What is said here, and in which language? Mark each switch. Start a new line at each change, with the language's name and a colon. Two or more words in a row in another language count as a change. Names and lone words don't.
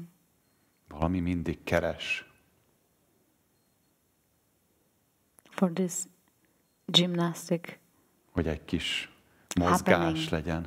Hungarian: Valami mindig keres.
English: For this gymnastic.
Hungarian: Hogy egy kis mozgás legyen.